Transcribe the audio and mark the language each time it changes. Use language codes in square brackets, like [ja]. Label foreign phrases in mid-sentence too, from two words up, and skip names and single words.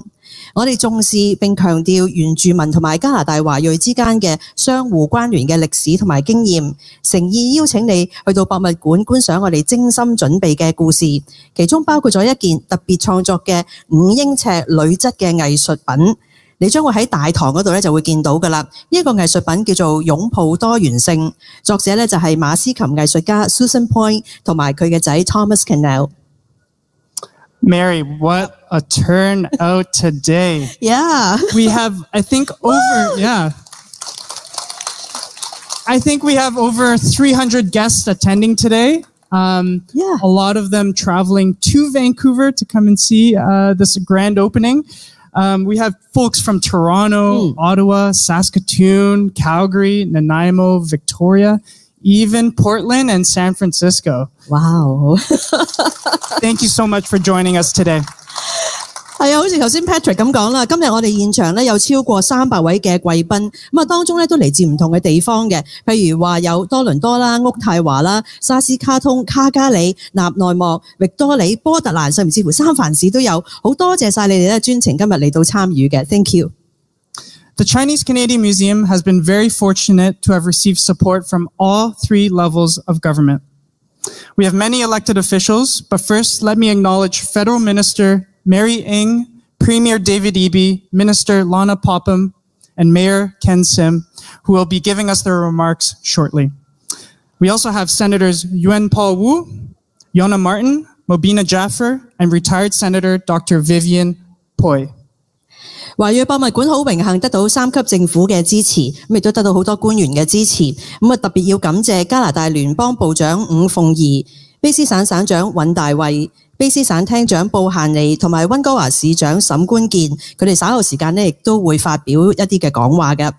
[yue] 我哋重視並強調原住民同埋加拿大華裔之間嘅相互關聯嘅歷史同埋經驗，誠意邀請你去到博物館觀賞我哋精心準備嘅故事，其中包括咗一件特別創作嘅5英尺鋁質嘅藝術品， 你將會喺大堂嗰度咧就會見到㗎啦。呢一個藝術品叫做擁抱多元性，作者咧就係馬斯琴藝術家 Susan Point 同埋佢嘅仔 Thomas [en] Canal。Mary, what a turnout today. Yeah. We have, I think we have over 300 guests attending today. A lot of them traveling to Vancouver to come and see this grand opening. We have folks from Toronto, Ottawa, Saskatoon, Calgary, Nanaimo, Victoria, even Portland and San Francisco. Wow. Thank you so much for joining us today. [yue] 係啊，好似頭先 Patrick 咁講啦，今日我哋現場咧有超過300位嘅貴賓，咁啊當中咧都嚟自唔同嘅地方嘅，譬如話有多倫多啦、渥太華啦、沙斯卡通、卡加里、納內莫、域多里、波特蘭，甚至乎三藩市都有。好多謝晒你哋咧專程今日嚟到參與嘅 ， [en] Thank you。 The Chinese Canadian Museum has been very fortunate to have received support from all 3 levels of government. We have many elected officials, but first let me acknowledge Federal Minister Mary Ng, Premier David Eby, Minister Lana Popham, and Mayor Ken Sim, who will be giving us their remarks shortly. We also have Senators Yuan Paul Wu, Yona Martin, Mobina Jaffer, and retired Senator Dr. Vivian Poi。 [yue] 華語博物館好榮幸得到3級政府嘅支持，咁亦都得到好多官員嘅支持。咁啊特別要感謝加拿大聯邦部長伍鳳儀、卑詩省省長尹大衛、卑詩省廳長布限尼同埋溫哥華市長沈官健，佢哋稍後時間呢亦都會發表一啲嘅講話嘅。